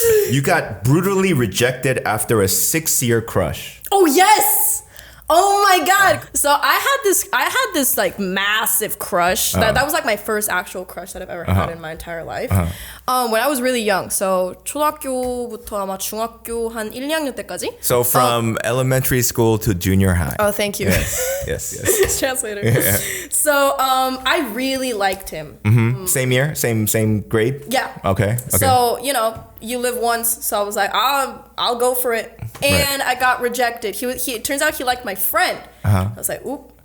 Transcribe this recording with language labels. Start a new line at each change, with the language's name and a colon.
English: You got brutally rejected after a 6-year crush. Oh yes! Oh my god! So I had this like massive crush. That was like my first actual crush that I've ever had in my entire life. When I was really young. So
Korean: 초등학교부터 아마 중학교 한 1, 2학년 때까지.
English: So from elementary school to junior high. Oh, thank you. Yes. Translator. Yeah. So I really liked him. Same year, same grade. Yeah. Okay. So you live once, so I was like, I'll go for it, and I got rejected. It turns out he liked my friend. I was like, oop.